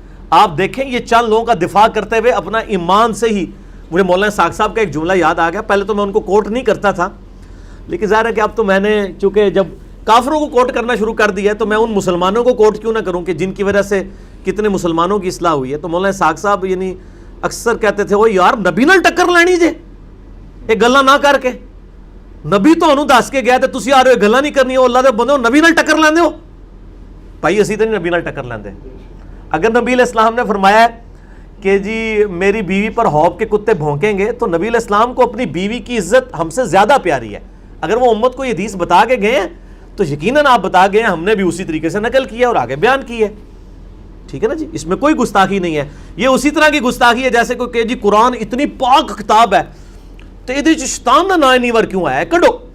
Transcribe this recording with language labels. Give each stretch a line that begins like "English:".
Urdu: آپ دیکھیں یہ چند لوگوں کا دفاع کرتے ہوئے اپنا ایمان سے ہی. مجھے مولانا ساق صاحب کا ایک جملہ یاد آ گیا، پہلے تو میں ان کو کوٹ نہیں کرتا تھا، لیکن ظاہر ہے کہ اب تو میں نے چونکہ جب کافروں کو کوٹ کرنا شروع کر دیا ہے تو میں ان مسلمانوں کو کوٹ کیوں نہ کروں کہ جن کی وجہ سے کتنے مسلمانوں کی اصلاح ہوئی ہے.
Punjabi: تو مولانا ساق صاحب یعنی اکثر کہتے تھے وہ یار نبی نال ٹکر لینی جے یہ گلاں نہ کر کے، نبی تانوں دس کے گیا تے تسی آ رہے ہو گلاں نہیں کرنی، اللہ دے بندو نبی نال ٹکر لیندے ہو. بھائی اسی تے نہیں نبی نال ٹکر لیندے.
Urdu: اگر نبی علیہ السلام نے فرمایا ہے کہ جی میری بیوی پر حوب کے کتے بھونکیں گے، تو نبی علیہ السلام کو اپنی بیوی کی عزت ہم سے زیادہ پیاری ہے. اگر وہ امت کو یہ حدیث بتا کے گئے ہیں تو یقیناً آپ بتا گئے ہیں، ہم نے بھی اسی طریقے سے نقل کی ہے اور آگے بیان کی ہے. ٹھیک ہے نا جی، اس میں کوئی گستاخی نہیں ہے. یہ اسی طرح کی گستاخی ہے جیسے کوئی کہ جی قرآن اتنی پاک کتاب ہے تو یہ شیطان نہ نائنی ور کیوں آیا ہے، کڈو.